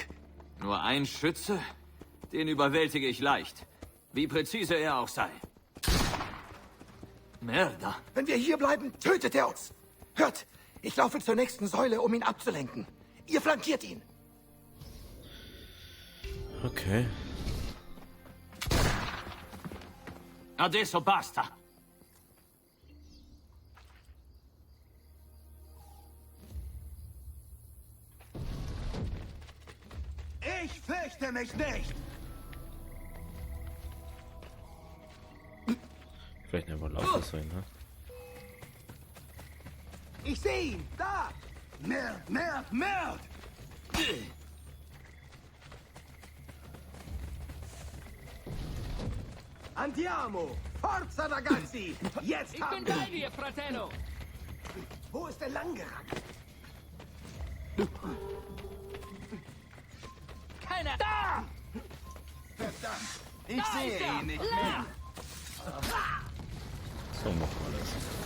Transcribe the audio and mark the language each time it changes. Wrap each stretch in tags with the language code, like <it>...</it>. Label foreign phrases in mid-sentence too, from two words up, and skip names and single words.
<de>Nur ein Schütze? Den überwältige ich leicht. Wie präzise er auch sei. Merda. Wenn wir hier bleiben, tötet er uns. Hört, ich laufe zur nächsten Säule, um ihn abzulenken. Ihr flankiert ihn. Okay.</de> <it>Adesso basta.</it> <de>Ich fürchte mich nicht. Vielleicht einfach laufen sein, ne? Ich sehe ihn. Da.</de> <it>Merd. Andiamo. Forza, ragazzi.</it> <de>Jetzt haben wir... dir, Fratello. Wo ist er lang gerannt? Keiner da! Verdammt. Ich sehe ihn nicht mehr. So machen wir das.</de>